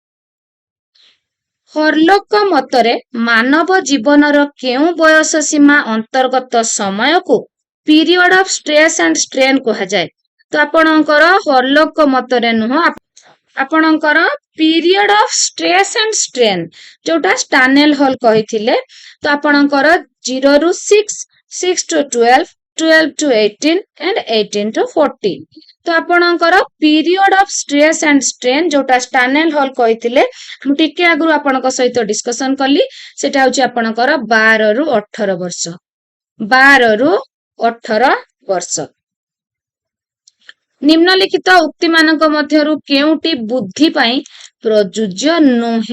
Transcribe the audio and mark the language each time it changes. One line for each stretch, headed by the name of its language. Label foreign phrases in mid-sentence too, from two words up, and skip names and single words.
Odia: ହର୍ଲୋକଙ୍କ ମତରେ ମାନବ ଜୀବନର କେଉଁ ବୟସ ସୀମା ଅନ୍ତର୍ଗତ ସମୟକୁ
English: period of stress and strain
Odia: କୁହାଯାଏ? ତ ଆପଣଙ୍କର ହର୍ଲୋକଙ୍କ ମତରେ ନୁହଁ, ଆପଣଙ୍କର
English: period of stress and strain
Odia: ଯୋଉଟା ଷ୍ଟାନେଲ ହଲ୍ କହିଥିଲେ। ତ ଆପଣଙ୍କର 0 ରୁ 6,
English: 6 to 12, 12 to 18 and 18 to 40।
Odia: ତ ଆପଣଙ୍କର
English: period of stress and strain
Odia: ଯୋଉଟା ଷ୍ଟାନେଲ ହଲ୍ କହିଥିଲେ, ମୁଁ ଟିକେ ଆଗରୁ ଆପଣଙ୍କ ସହିତ ଡିସ୍କସନ କଲି, ସେଟା ହଉଛି ଆପଣଙ୍କର 12 ରୁ 18 ବର୍ଷ। 12 ରୁ 18 ବର୍ଷ। ନିମ୍ନଲିଖିତ ଉକ୍ତିମାନଙ୍କ ମଧ୍ୟରୁ କେଉଁଟି ବୁଦ୍ଧି ପାଇଁ ପ୍ରଯୁଜ୍ୟ ନୁହେଁ?